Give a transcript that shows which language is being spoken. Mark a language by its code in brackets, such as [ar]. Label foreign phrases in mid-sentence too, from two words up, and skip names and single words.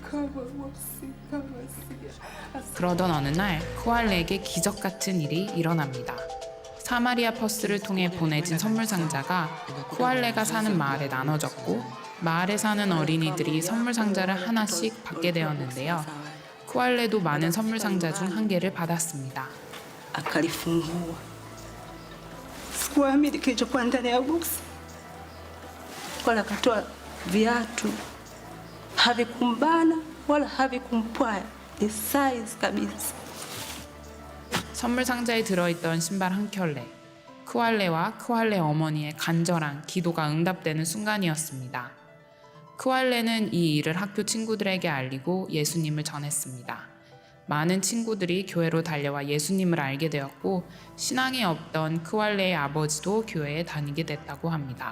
[ko] 그러던 어느 날 크왈레에게 기적 같은 일이 일어납니다. 사마리아 버스를 통해 보내진 선물 상자가 크왈레가 사는 마을에 나눠졌고 마을에 사는 어린이들이 선물 상자를 하나씩 받게 되었는데요. 크왈레도 많은 선물 상자 중 한 개를 받았습니다. [sw] Akalifungua. Sikuamini kilichokuwa ndani ya boksi. Wala akatoa viatu, havikumbana wala havikumpwaya, ni size kabisa. [ko] 선물 상자에 들어있던 신발 한 켤레. 크왈레와 크왈레 어머니의 간절한 기도가 응답되는 순간이었습니다. 크왈레는 이 일을 학교 친구들에게 알리고 예수님을 전했습니다. 많은 친구들이 교회로 달려와 예수님을 알게 되었고 신앙이 없던 크왈레의 아버지도 교회에 다니게 됐다고 합니다.